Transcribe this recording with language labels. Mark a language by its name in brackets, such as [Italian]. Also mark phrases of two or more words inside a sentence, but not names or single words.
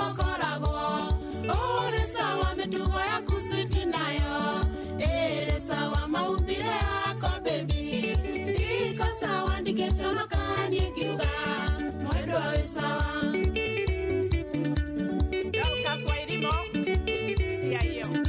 [Kikuyu] koragwo uri sawa mitugo yaku switi nayo iri sawa [Swahili] maumbile yako baby iko sawa [Kikuyu] ndikĩconokanie kiuga mwendo wĩ sawa Kaswahilimo [Swahili] sia hiyo